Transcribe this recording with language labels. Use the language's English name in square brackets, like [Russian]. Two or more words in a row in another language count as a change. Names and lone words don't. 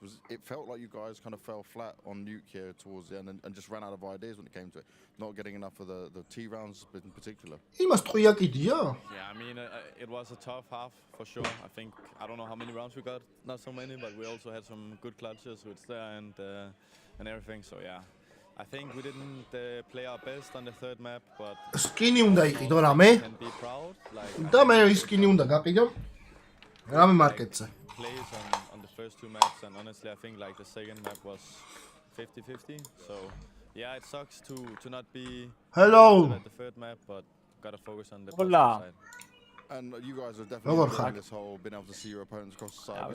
[English] It felt like you guys kind of fell flat on Nuke here towards the end and just ran out of ideas when it came to it, not getting enough of the T rounds in particular. Yeah, I mean, it was a tough half for sure. I don't know how many rounds we got, not so many, but we also had some good clutches with Stair and everything, so yeah. I think we didn't play our best on the third map, but [Georgian] skinny უნდა იყიდო რამე და მე skinny უნდა გაყიდო რამე მარკეტზე [English] plays on the first 2 maps, and honestly I think like the second map was 50-50, so yeah, it sucks to not be at the third map, but gotta focus on the side. And you guys have definitely enjoyed this whole being able to see your opponents across the side.